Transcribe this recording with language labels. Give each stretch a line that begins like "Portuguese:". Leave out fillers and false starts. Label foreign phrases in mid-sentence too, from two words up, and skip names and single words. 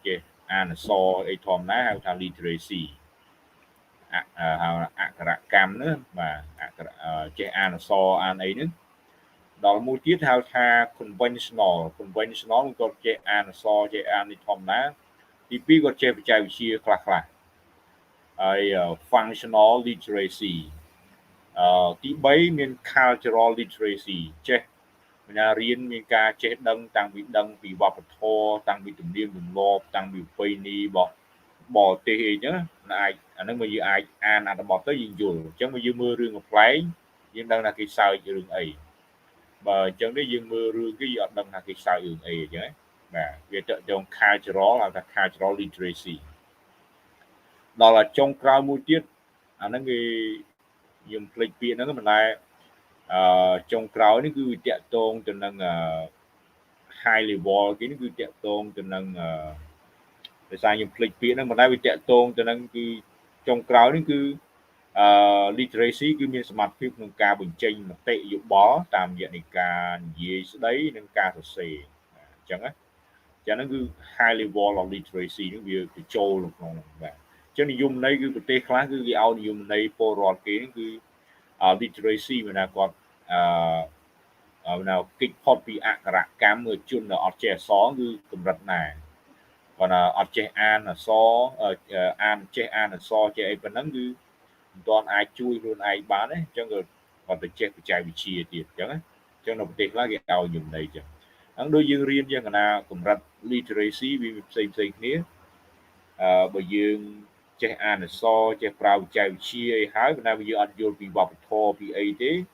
Khmer: អក្សរអីធម្មតាហៅថា literacy ហៅអក្ខរកម្មណាបាទចេះអានអក្សរអានអីហ្នឹងដល់មួយទៀតហៅថា conventional គាត់ចេះអានអក្សរចេះអាននេះធម្មតាទី2គាត់ចេះបច្ចេកវិទ្យាខ្លះហើយ
English: functional literacy
Khmer: ទី3មាន
English: cultural literacy
Khmer: ចេះមានរៀនមានការចេះដឹង តាំងពីដឹងពីវប្បធម៌តាំងពីទំនៀមទម្លាប់តាំងពីប្រពៃណីរបស់បរទេសអីចឹងអាចអាហ្នឹងមកយើងអាចអានអត្ថបទទៅយើងយល់អញ្ចឹងមកយើងមើលរឿងកំ pl ែងយើង ដឹងថាគេសើចរឿងអីបើអញ្ចឹងទេយើងមើលរឿងគេយើងអត់ដឹងថាគេសើចរឿងអីអញ្ចឹងបាទវាតទៅ cultural ហៅថា
English: cultural literacy
Khmer: ដល់ចុងក្រោយមួយ ទៀតអាហ្នឹងគេខ្ញុំភ្លេចពាក្យហ្នឹងមិនដែរចុងក្រោយនេះគឺតាក់ទងទៅនឹង
English: high level
Khmer: គេនេះគឺតាក់ ទងទៅនឹងដោយសារខ្ញុំភ្លេចពាក្យហ្នឹងមិនដែរវាតាក់ទងទៅនឹងគឺចុងក្រោយនេះគឺliteracy គឺមានសមត្ថភាពក្នុងការបញ្ចេញមតិយោបល់តាមរយៈនៃការនិយាយស្ដីនិងការសរសេរអញ្ចឹងណាចឹងហ្នឹងគឺ
English: high level of literacy
Khmer: នេះវាបញ្ចូលក្នុងបាទអញ្ចឹងនិយមន័យគឺប្រទេសខ្លះគឺគេឲ្យនិយមន័យពលរដ្ឋគេគឺ literacy មានថាគាត់ កិច្ចផុតពីអក្ខរកម្មជនដែលអត់ចេះអក្សរគឺកម្រិតណាគាត់អត់ចេះអានអក្សរចេះអានអក្សរចេះអីប៉ុណ្ណឹងគឺមិនទាន់អាចជួយខ្លួនឯងបានទេអញ្ចឹងគាត់ទៅចេះបច្ចេកវិទ្យាទៀតអញ្ចឹងណាអញ្ចឹងនៅប្រទេសខ្លះគេឲ្យនិយមន័យអញ្ចឹងហ្នឹងដូចយើងរៀនយ៉ាងណាកម្រិត literacy វាផ្សេងគ្នាបើយើងចេះអានអក្សរចេះប្រើបច្ចេកវិទ្យាអីហើយប៉ុន្តែវាយើងអត់យល់ពីវប្បធម៌ពីអីទេ